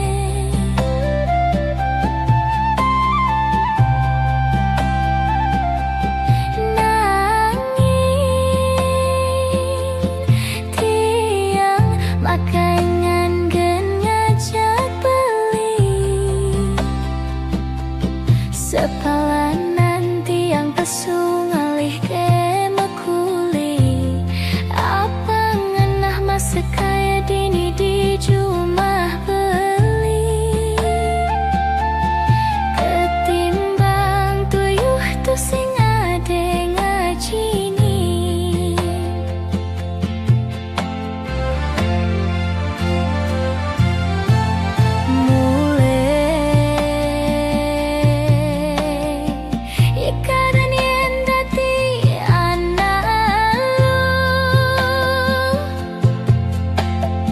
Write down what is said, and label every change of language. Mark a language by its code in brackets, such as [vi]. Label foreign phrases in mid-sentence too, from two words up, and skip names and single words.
[ban] nanging tiang makangan gen ngajak beli sepalanan tiang pesu ngalih ke mekuli apa sekaya dini [id] di rumah [ban] beli ketimbang tuyuh tu sing ade ngajini mulai ikaran yen dadi anak lu